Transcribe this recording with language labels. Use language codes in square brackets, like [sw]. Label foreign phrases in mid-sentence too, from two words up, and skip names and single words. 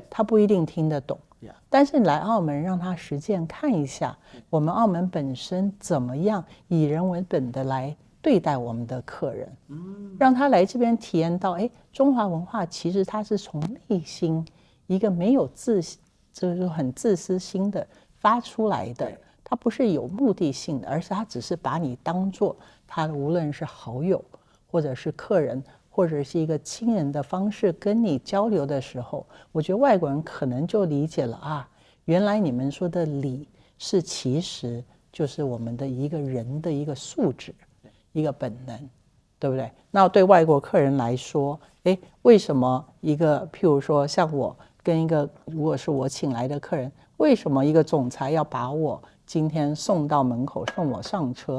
[zh] 他不一定聽得懂。但是來澳門讓他實踐看一下，我們澳門本身怎麼樣以人為本的來對待我們的客人，讓他來這邊體驗到，中華文化其實它是從內心一個沒有就是很自私心的發出來的，它不是有目的性的，而是它只是把你當做他的無論是好友或者是客人或者是一個親人的方式跟你交流的時候，我覺得外國人可能就理解了啊，原來你們說的禮是其實就是我們的一個人的一個素質，一個本能，對不对？那对外国客人來說，為什麼一個譬如說像我跟一個如果是我請来的客人，為什麼一個總裁要把我今天送到门口送我上車？